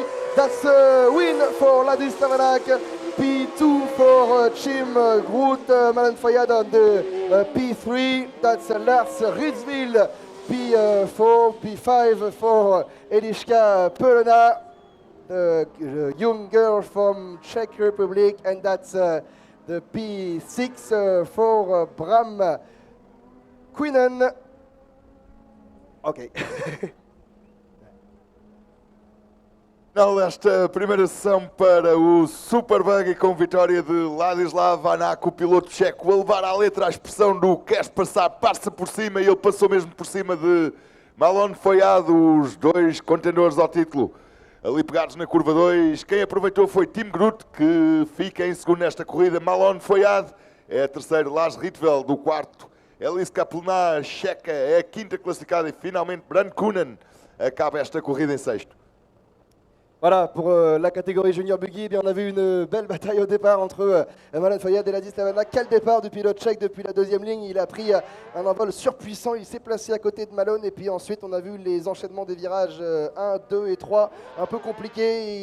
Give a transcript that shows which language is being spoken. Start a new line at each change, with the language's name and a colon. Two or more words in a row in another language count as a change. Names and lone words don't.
English: That's a win for Ladislav Anak. P2 for Chim Groot, Malin Fayad on the P3. That's Lars Ritzville. P4, P5 for Eliška Pelena, the young girl from Czech Republic, and that's the P6 for Bram Quinen. Ok.
Portuguese: Final desta primeira sessão para o Super Buggy com vitória de Ladislav Anak, o piloto checo, a levar à letra a expressão do queres passar, passa por cima, e ele passou mesmo por cima de Malin Fayad, os dois contendores ao título. Ali pegados na curva 2, quem aproveitou foi Chim Groot, que fica em segundo nesta corrida. Malin Fayad é a terceira, Lars Ritvel do quarto, Eliška Pelena, checa, é a quinta classificada, e finalmente Bram Quinen acaba esta corrida em sexto.
French: Voilà, pour la catégorie junior buggy, eh bien, on a vu une belle bataille au départ entre Malin Fayad et Ladislav Anak. Quel départ du pilote tchèque depuis la deuxième ligne. Il a pris un envol surpuissant, il s'est placé à côté de Malone et puis ensuite on a vu les enchaînements des virages 1, 2 et 3 un peu compliqués.